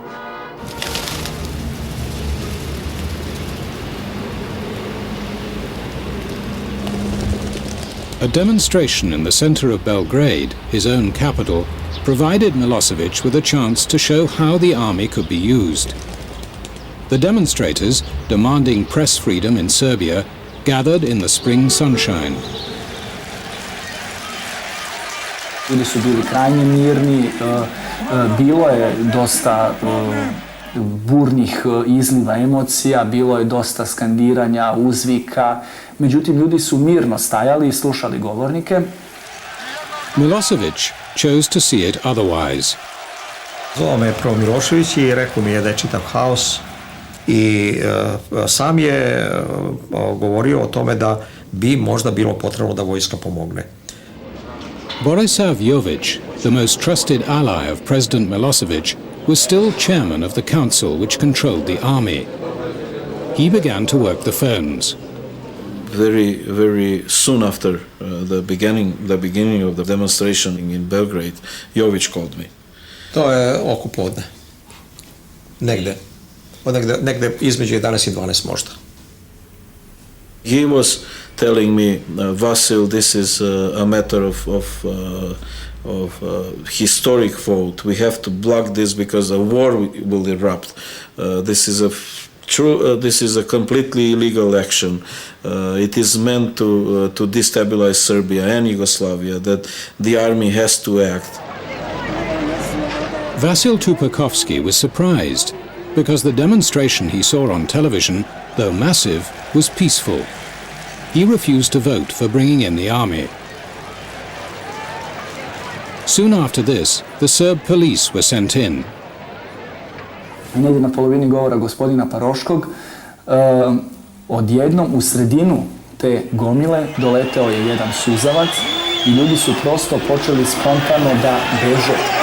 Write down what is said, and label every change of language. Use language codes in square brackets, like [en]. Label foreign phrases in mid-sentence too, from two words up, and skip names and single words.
[en] A demonstration in the center of Belgrade, his own capital, provided Milosevic with a chance to show how the army could be used. The demonstrators, demanding press freedom in Serbia, gathered in the spring sunshine. [sr] Ljudi su bili krajnje mirni, bilo je dosta burnih izliva emocija, bilo je dosta skandiranja, uzvika, međutim ljudi su mirno stajali i slušali govornike. [en] Milosevic chose to see it otherwise. [sr] Zvao me je prvo Milošević i rekao mi je da je čitav haos i sam je govorio o tome da bi možda bilo potrebno da vojska pomogne. [en] Borisav Jovic, the most trusted ally of President Milosevic, was still chairman of the council which controlled the army. He began to work the phones. Very soon after the beginning of the demonstration in Belgrade, Jovic called me. [sr] To je oko podne. Negde između 11 i 12 možda. [en] He was telling me, Vasil, this is a matter of historic fault. We have to block this because a war will erupt. This is a completely illegal action. It is meant to destabilize Serbia and Yugoslavia, that the army has to act. Vasil Tupakovsky was surprised because the demonstration he saw on television, though massive, was peaceful. He refused to vote for bringing in the army. Soon after this, the Serb police were sent in. [sr] Negdje na polovini govora gospodina Paroškog, odjednom u sredinu te gomile doleteo je jedan suzavac i ljudi su prosto počeli spontano da beže.